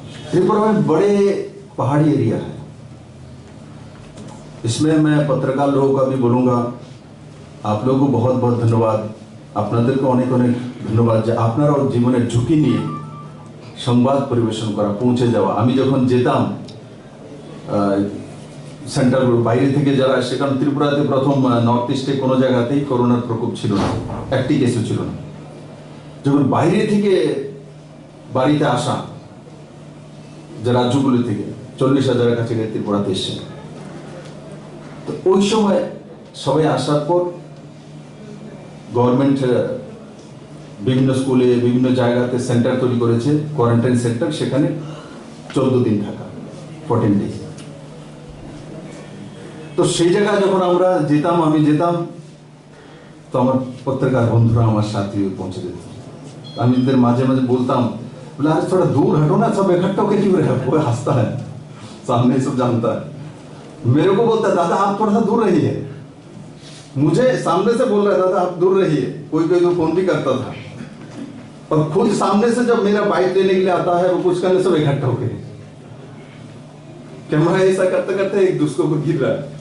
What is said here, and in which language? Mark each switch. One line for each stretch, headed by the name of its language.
Hindi: त्रिपुरा में बड़े पहाड़ी एरिया है, इसमें मैं पत्रकार लोगों का भी बोलूंगा, आप लोगों को बहुत बहुत धन्यवाद,
Bangla: আপনাদেরকে অনেক অনেক ধন্যবাদ যে আপনারাও জীবনে ঝুঁকি নিয়ে সংবাদ পরিবেশন করা, পৌঁছে যাওয়া। আমি যখন যেতাম সেন্টারগুলো বাইরে থেকে যারা, সেখানে ত্রিপুরাতে প্রথম নর্থ ইস্টে কোনো জায়গাতেই করোনার প্রকোপ ছিল না, একটি কেসও ছিল না। যখন বাইরে থেকে বাড়িতে আসা যে রাজ্যগুলো থেকে 40,000-এর কাছে ত্রিপুরাতে এসছে, তো ওই সময় সবাই আসার পর গভর্নমেন্ট বিভিন্ন স্কুলে বিভিন্ন জায়গাতে সেন্টার তৈরি করেছে, কোয়ারেন্টাইন সেন্টার, সেখানে 14 দিন থাকা, 14 ডেজ। তো সেই জায়গায় যখন আমরা যেতাম, আমি যেতাম, তো আমার পত্রকার বন্ধুরা আমার সাথে পৌঁছে যেত। আমি এদের মাঝে মাঝে বলতাম,
Hindi: बोला आज थोड़ा दूर हटो ना, सब इकट्ठा होकर क्यों रहे? वो हंसता है, सामने सब जानता है। मेरे को बोलता है दादा आप थोड़ा सा दूर रहिए, मुझे सामने से बोल रहा है दादा आप दूर रहिए, कोई कोई तो फोन भी करता था, और खुद सामने से जब मेरा बाइक लेने के लिए आता है वो कुछ करने सब इकट्ठा होकर कैमरा ऐसा करते करते एक दूसरे को गिर रहा है।